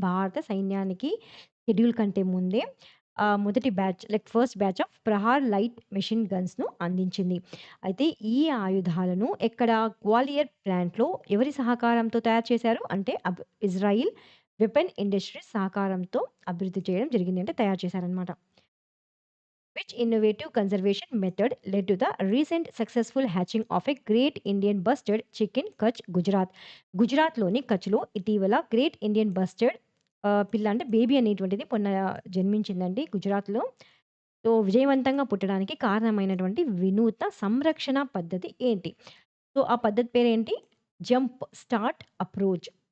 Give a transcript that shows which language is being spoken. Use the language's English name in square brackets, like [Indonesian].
[Telugu] భారత సైన్యానికి షెడ్యూల్ కంటే ముందే మొదటి batch first batch of Prahar light machine గన్స్‌ను అందించింది. అయితే ఈ ఆయుధాలను ఎక్కడ గ్వాలియర్ ప్లాంట్‌లో ఎవరి సహకారంతో తయారు చేశారు? అంటే ఇజ్రాయిల్ వెపన్ ఇండస్ట్రీస్ సహకారంతో అభివృద్ధి చేయడం జరిగింది. అంటే తయారు చేశారనమాట. [English] Which innovative conservation method led to the recent successful hatching of a great Indian bustard chicken Kutch, Gujarat? [Telugu] గుజరాత్‌లోని కచ్‌లో ఇటీవల గ్రేట్ ఇండియన్ బస్టర్డ్ పిల్ల అంటే బేబీ అనేటువంటిది జన్మించిందండి గుజరాత్‌లో. సో, విజయవంతంగా పుట్టడానికి కారణమైనటువంటి వినూత్న సంరక్షణ పద్ధతి ఏంటి? సో, ఆ పద్ధతి పేరేంటి? Jump start approach.